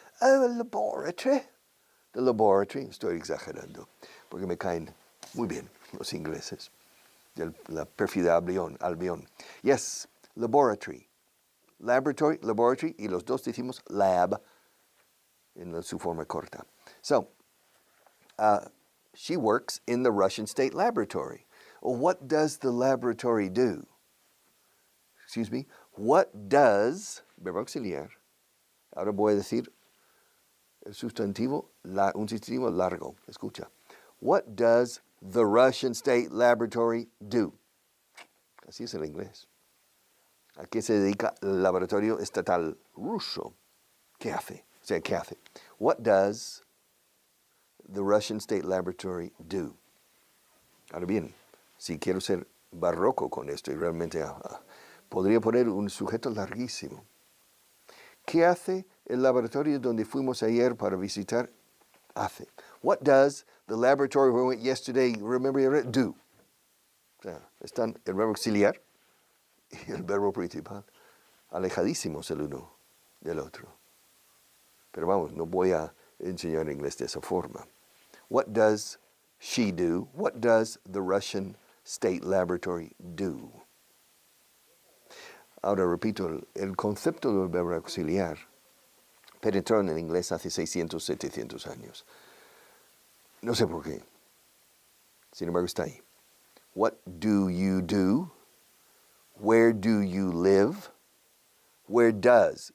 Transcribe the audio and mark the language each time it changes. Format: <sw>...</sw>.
<en>Laboratory. The laboratory,</en> <es>estoy exagerando, porque me caen muy bien los ingleses. La pérfida Albion.</es> <en>Yes, laboratory.</en> <es>Laboratory, y los dos decimos lab en su forma corta.</es> <en>So, she works in the Russian State Laboratory. Well, what does the laboratory do? Excuse me. What does,</en> <es>verbo auxiliar, ahora voy a decir el sustantivo, un sustantivo largo. Escucha.</es> <en>What does the Russian State Laboratory do?</en> <es>Así es el inglés. ¿A qué se dedica el laboratorio estatal ruso? ¿Qué hace? O sea, ¿qué hace?</es> <en>What does the Russian State Laboratory do?</en> <es>Ahora bien, si quiero ser barroco con esto y realmente podría poner un sujeto larguísimo. ¿Qué hace el laboratorio donde fuimos ayer para visitar? Hace.</es> <en>What does the laboratory where we went yesterday, remember, do?</en> <es>O sea, están el verbo auxiliar y el verbo principal alejadísimos el uno del otro. Pero vamos, no voy a enseñar inglés de esa forma.</es> <en>What does she do? What does the Russian State Laboratory do?</en> <es>Ahora repito, el concepto del verbo auxiliar penetró en el inglés hace 600, 700 años. No sé por qué. Sin embargo, está ahí.</es> <en>What do you do? Where do you live? Where does?</en>